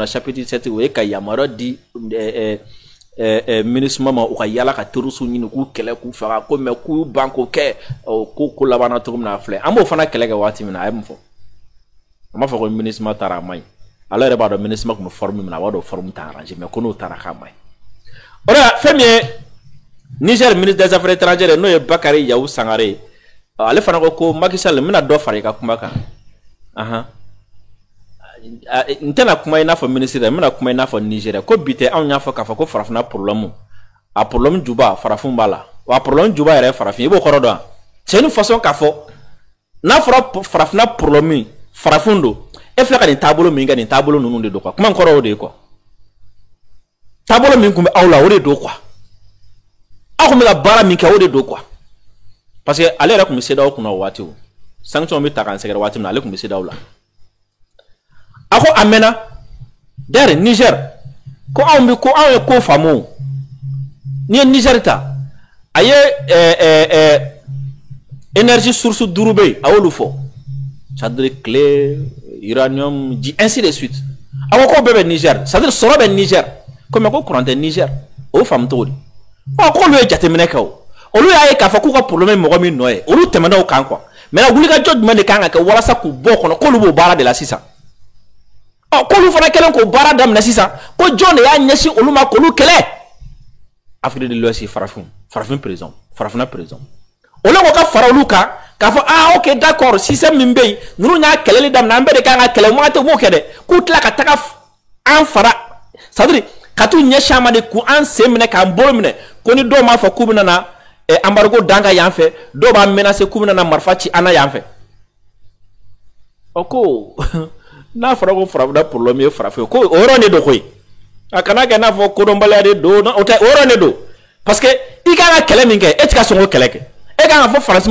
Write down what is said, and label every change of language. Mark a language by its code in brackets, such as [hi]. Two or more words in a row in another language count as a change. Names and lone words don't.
[bm] chapitre 7 o ye ka yamaruya di MINUSMA ma u ka yala ka terroriste ɲini k'u kɛlɛ k'u faga ko mais k'u ban k'o kɛ ko labanna cogo min na filɛ an b'o fana kɛlɛ kɛ waati min na a ye mun fɔ a m'a fɔ ko MINUSMA taara a maɲi ale yɛrɛ b'a dɔn MINUSMA tun bɛ forme min na a b'a dɔn forme t'a arrangé mais ko n'o taara k'a maɲi o de la fɛn min ye Niger [fr] ministre des affaires étrangères [bm] n'o ye Bakari Yahou Sangare ale fana ko Macky Sall n bɛna dɔ fara i ka kuma kan n tɛna kuma i n'a fɔ ministre n bɛna kuma i n'a fɔ Niger ko bi tɛ anw y'a fɔ k'a fɔ ko farafinna problème a problème juba farafin b'a la wa a problème juba yɛrɛ farafin i b'o kɔrɔ dɔn c'est une façon k'a fɔ n'a fɔra farafinna problème farafin don e filɛ ka nin taabolo min kɛ nin taabolo ninnu de don quoi kuma kɔrɔ o de ye quoi taabolo min tun bɛ aw la o de don quoi aw tun bɛ ka baara min kɛ o de don quoi parce que ale yɛrɛ tun bɛ CEDEAO kunna o waati o sanction bɛ ta k'an sɛgɛrɛ waati min na ale tun bɛ CEDEAO la a ko a mɛnna d'ailleurs Niger ko anw ye ko faamu n'i ye Niger ta a ye [fr] énergie source [bm] 5 bɛ yen a y'olu fɔ [fr] c'est-à-dire clé uranium [bm] ji [fr] ainsi de suite [bm] a ko k'o bɛɛ bɛ Niger c'est-à-dire sɔrɔ bɛ Niger ko mais ko courant tɛ Niger o faamu cogo di k'olu ye jateminɛ kɛ o olu y'a ye k'a fɔ k'u ka problème mɔgɔ min nɔ ye olu tɛmɛna o kan quoi mais la wulikajɔ jumɛn de kan ka kɛ walasa k'u bɔ kɔnɔ k'olu b'o baara de la sisan k'olu fana kɛlen k'o baara daminɛ sisan ko jɔn de y'a ɲɛsin olu ma k'olu kɛlɛ Afrique de l'Ouest farafin président farafina président olu ko ka fara olu kan k'a fɔ [fr] ok d'accord système [bm] min bɛ yen ninnu y'a kɛlɛli daminɛ an bɛɛ de kan ka kɛlɛ wagati m'o kɛ dɛ k'u tila ka taga an fara c'est-à-dire ka t'u ɲɛsin an ma de k'an sen minɛ k'an bolo minɛ ko ni dɔw m'a fɔ k'u bɛna na embargo dan ka yan fɛ dɔw b'a menacer k'u bɛna na marifa ci an na yan fɛ o ko n'a fɔra ko farafina problème ye farafin ko o yɔrɔ de don koyi a kana kɛ n'a fɔ kodɔnbaliya de don o tɛ o yɔrɔ de don parce que i kan ka kɛlɛ min kɛ e tɛ ka sɔn k'o kɛlɛ kɛ e kan ka fɔ faransi